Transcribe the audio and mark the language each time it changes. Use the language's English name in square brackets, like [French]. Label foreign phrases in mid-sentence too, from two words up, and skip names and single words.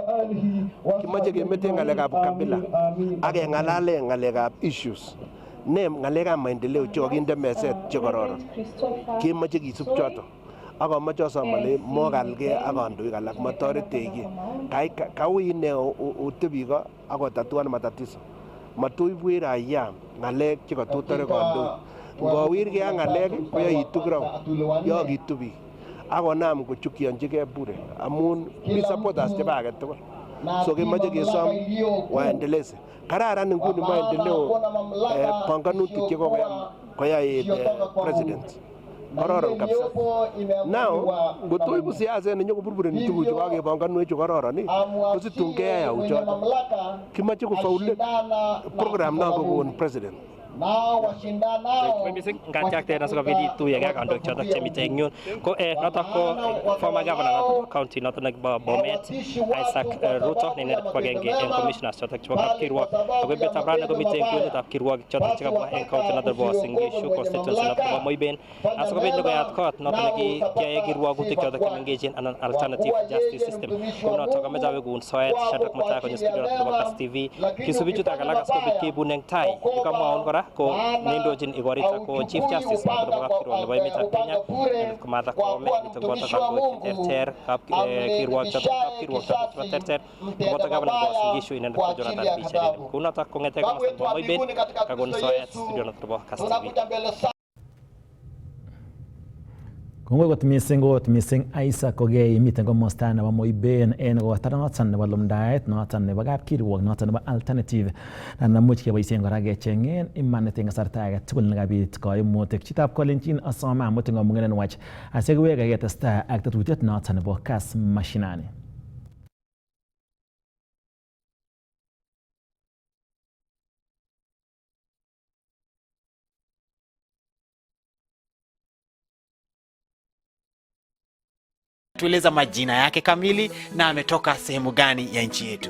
[Kalenjin] Kimache kemete ng'alekab kabila ak keng'alale ng'alekab issues. Ne ng'alekab maendeleo chekokinde meset chekororon. Kimache kisub choto. Ak amache asom ale mokalgei ak kandoik alak matoretech. Kaui ine otebi ko ak otatuan matatizo. Matoibwech raia ng'alek chekatotore kandoik. Ngowirgei ak ng'alek koyoitu ground. Yokitu biik. Akonam kochukionjigei bure amun mi supporters chebo age tugul. So kemoche kesom waendeleze. Kararan inguni maendeleo panganutik chekokoyai president. Kororon kabisa. Now, ngotoibu siaset nenyokoburbureni tuguchu kakepanganwech kororon kositun keyai auchoto. Kimache kofaule program nako kokon president Missing ngatiak te naso kabidi tu ya kandoik chotok chemite eng yun ko notok ko [English] former governor [Kalenjin] notok county notok nagba Bomet Isaac Ruto ne kwagenge eng commissioners chotok chebo kapkirwok ako betabran ko mite eng kunetab kirwok chotok chekabwa eng county notok bo Singishu constituency notok bo Moiben aso kabit logoyat kot notok neki kiyae kirwogutik chotok chemengechen anan [English] alternative justice system [Kalenjin] ko notok kamejawe kun soet Shadrack Mutai ko studio notok bo Kass TV kisubi chutak alak asikobit kibun eng tai ikamwaon kora ko nindojin igorita ko [English] chief justice [Kalenjin] notok bo kapkirwok nebo emetab Kenya Martha Koome nito boto kandoik terter kirwok chotok chebo terter boto governor bo Singishu inendet ko Jonathan Bichel kunotok kongete komasta bo Moibet kakon soet studio notok bo Kass TV. Kongoi kot missing Isaac Kogei miten komosta nebo Moiben en kotar noton nebo lumdaet noton nebo kapkirwok noton nebo alternative namuch keboisien kora kechengen imanit eng kasarta age tugul nekabit koimutik. Chitab kolenjin asome amut ngomungenen wach asikiweke ketestai ak tetutiet noton nebo Kass Mashinani. [Swahili] Tueleza majina yake kamili na ametoka sehemu gani ya nchi yetu.